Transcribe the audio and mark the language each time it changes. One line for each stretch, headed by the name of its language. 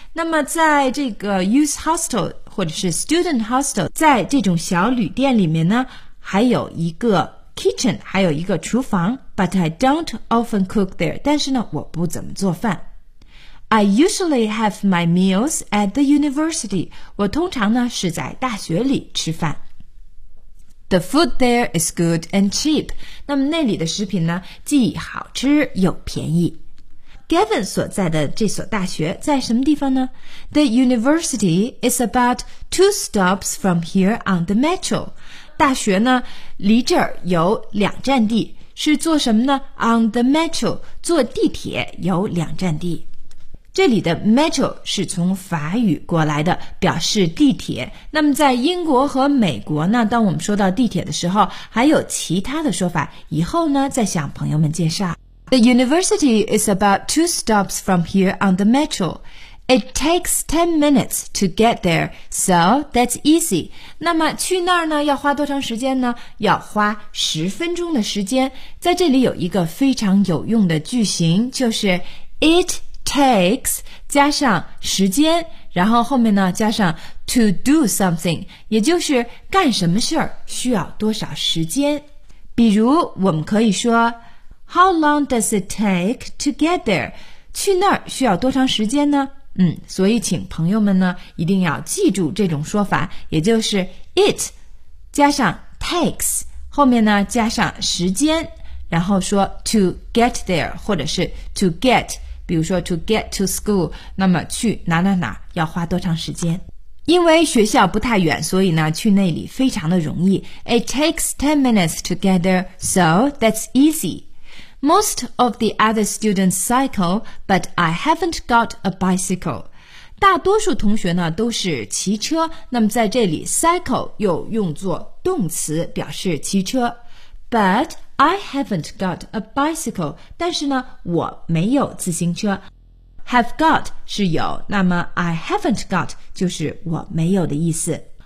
Chinese: 那么在这个 youth hostel 或者是 student hostel， 在这种小旅店里面呢，还有一个 kitchen， 还有一个厨房，
English: but I don't often cook there.
Chinese: 但是呢，我不怎么做饭。
English: I usually have my meals at the university.
Chinese: 我通常呢是在大学里吃饭。
English: The food there is good and cheap.
Chinese: 那么那里的食品呢，既好吃又便宜。 Gavin 所在的这所大学在什么地方呢？
English: The university is about 2 stops from here on the metro.
Chinese: 大学呢，离这儿有两站地，是坐什么呢？
English: On the metro，
Chinese: 坐地铁有两站地。这里的 metro 是从法语过来的，表示地铁。那么在英国和美国呢，当我们说到地铁的时候，还有其他的说法，以后呢再向朋友们介绍。
English: The university is about 2 stops from here on the metro. It takes 10 minutes to get there, so that's easy.
Chinese: 那么去那儿呢，要花多长时间呢？要花10分钟的时间。在这里有一个非常有用的句型，就是
English: it takes
Chinese: 加上时间，然后后面呢加上
English: to do something，
Chinese: 也就是干什么事儿需要多少时间。
English: 比如我们可以说 How long does it take to get there？
Chinese: 去那儿需要多长时间呢？所以请朋友们呢一定要记住这种说法，也就是 it 加上 takes， 后面呢加上时间，然后说
English: to get there
Chinese: 或者是 to get。比如说
English: to get to school，
Chinese: 那么去哪哪哪要花多长时间？因为学校不太远，所以呢去那里非常的容易。
English: It takes 10 minutes to get there, so that's easy. Most of the other students cycle, but I haven't got a bicycle.
Chinese: 大多数同学呢都是骑车，那么在这里 cycle 又用作动词表示骑车。
English: ButI haven't got a bicycle，
Chinese: 但是呢我没有自行车。 Have got 是有，那么
English: I haven't got
Chinese: 就是我没有的意思。